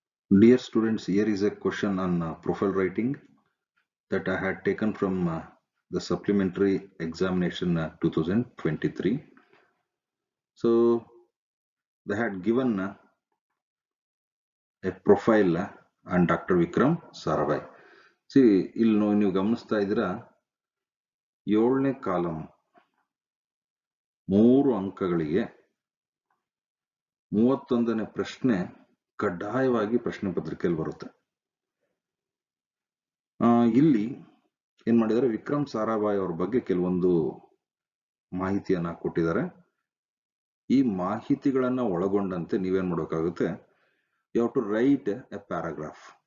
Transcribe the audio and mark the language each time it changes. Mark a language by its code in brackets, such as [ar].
[en] Dear students, here is a question on profile writing that I had taken from the supplementary examination 2023. So they had given a profile on Dr. Vikram Sarabhai. [kn] See, ಇಲ್ಲಿ ನೀವು ಗಮನಿಸ್ತಾ ಇದ್ದೀರಾ 7ನೇ column 3 ಅಂಕಗಳಿಗೆ 31ನೇ ಪ್ರಶ್ನೆ ಕಡ್ಡಾಯವಾಗಿ ಪ್ರಶ್ನೆ ಪತ್ರಿಕೆಯಲ್ಲಿ ಬರುತ್ತೆ. ಇಲ್ಲಿ ಏನ್ ಮಾಡಿದ್ದಾರೆ, ವಿಕ್ರಮ್ ಸಾರಾಭಾಯ್ ಅವ್ರ ಬಗ್ಗೆ ಕೆಲವೊಂದು ಮಾಹಿತಿಯನ್ನ ಕೊಟ್ಟಿದ್ದಾರೆ. ಈ ಮಾಹಿತಿಗಳನ್ನ ಒಳಗೊಂಡಂತೆ ನೀವೇನ್ ಮಾಡಬೇಕಾಗುತ್ತೆ, [en] you have to write a paragraph.